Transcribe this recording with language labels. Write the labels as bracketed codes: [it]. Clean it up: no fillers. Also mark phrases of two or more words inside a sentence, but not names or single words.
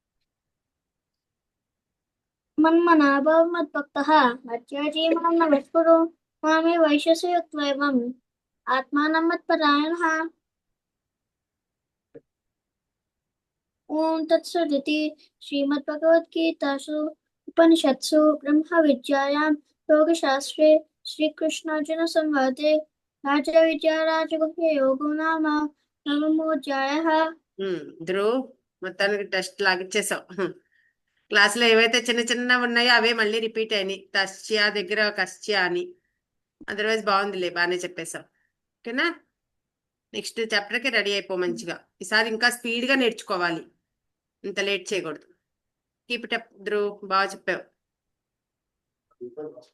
[sa] मन्मना भव मद्भक्तः मत्याजी मां नमस्कुरु मामे वैश्यसि युक्त्वैवम् आत्मानं मत्परायणः ॐ तत्सदिति श्रीमद्भगवद्गीतासु उपनिषत्सु ब्रह्मविद्यायां योगशास्त्रे श्रीकृष्णार्जुनसंवादे राजविद्या राजगुह्ययोगो नाम नवमोऽध्यायः [te] ధ్రువ్ మొత్తానికి టెస్ట్ లాగిచ్చేసావు క్లాసులో ఏవైతే చిన్న చిన్నవి ఉన్నాయో అవే మళ్ళీ రిపీట్ అయినాయి తస్య దగ్గర కస్య అని అదర్వైజ్ బాగుందిలే బాగానే చెప్పేశావు ఓకేనా [en] next chapterకి [te] రెడీ అయిపో మంచిగా ఈసారి ఇంకా స్పీడ్గా నేర్చుకోవాలి ఇంత లేట్ చేయకూడదు [en] keep it up [te] ధ్రువ్ బాగా చెప్పావు